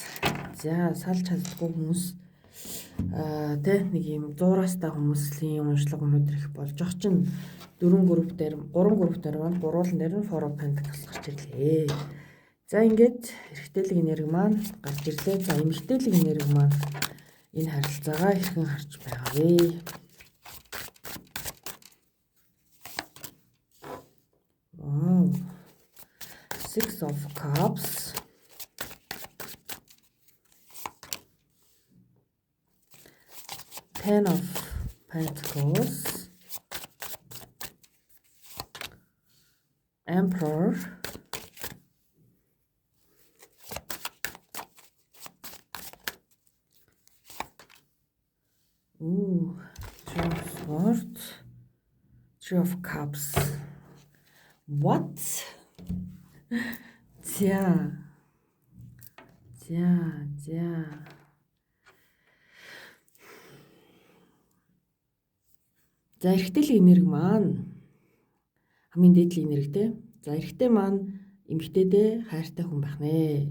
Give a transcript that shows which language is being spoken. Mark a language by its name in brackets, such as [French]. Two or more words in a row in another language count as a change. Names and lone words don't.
[Mongolian] За салж чаддаггүй хүмүүс тэг нэг юм зуурастай хүмүүсийн уншлага өнөдөр их болж байгаа чинь 3 групп дээр маань гурвуулан дээр нь Four of Pentacles гарч ирлээ. За ингээд эрэгтэйлэг энерги маань гарч ирлээ. За эмэгтэйлэг энерги маань энэ харилцаагаа хэрхэн харж байгаа вэ? Wow. Six of Cups. Ten of Pentacles. Emperor. Three of Swords. Three of Cups. What? За. За эрэгтэйлэг энерги маань хамгийн дээдлийн энерги те. За эрэгтэй маань эмэгтэйдээ хайртай хүн байх нэ.